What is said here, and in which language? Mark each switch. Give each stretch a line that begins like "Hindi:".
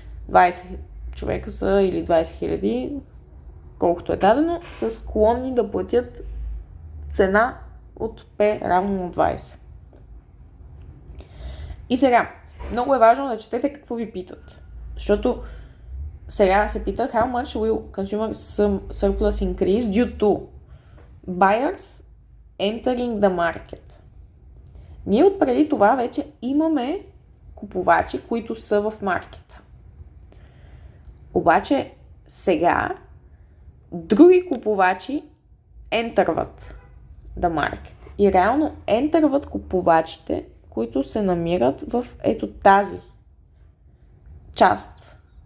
Bulgarian: 20 човека са или 20 000, колкото е дадено, са склонни да платят цена от P равно на 20. И сега, много е важно да четете какво ви питат. Защото сега се пита
English: how much will consumer surplus increase due to buyers entering the market.
Bulgarian: Ние отпреди това вече имаме купувачи, които са в маркета. Обаче сега други купувачи ентърват
English: the market.
Bulgarian: И реално ентърват купувачите, които се намират в ето тази част.